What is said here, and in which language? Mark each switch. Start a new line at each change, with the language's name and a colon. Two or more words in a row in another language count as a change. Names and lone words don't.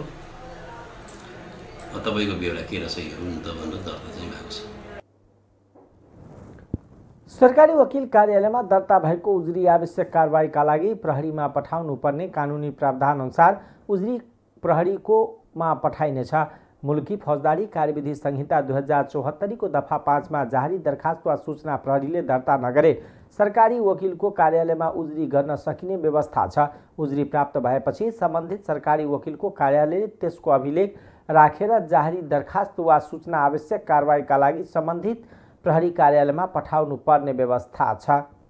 Nepali: तपाईँको बेहोरा के रहेछ हेरौँ त भनेर दर्ता चाहिँ भएको छ। सरकारी वकिल कार्यालयमा दर्ता भएको उजुरी आवश्यक कारबाहीका लागि प्रहरीमा पठाउनु पर्ने कानुनी प्रावधान अनुसार उजुरी प्रहरीकोमा पठाइनेछ। मुलकी फौजदारी कार्यविधि संहिता 2074 को दफा 5 में जारी दरखास्त वा सूचना प्रहरीले दर्ता नगरे सरकारी वकिलको कार्यालयमा उजुरी गर्न सकिने व्यवस्था छ। उजुरी प्राप्त भएपछि सम्बन्धित सरकारी वकिलको कार्यालयले त्यसको अभिलेख राखेर जारी दरखास्त वा सूचना आवश्यक कारबाहीका लागि सम्बन्धित प्रहरी कार्यालयमा पठाउनु पर्ने व्यवस्था छ।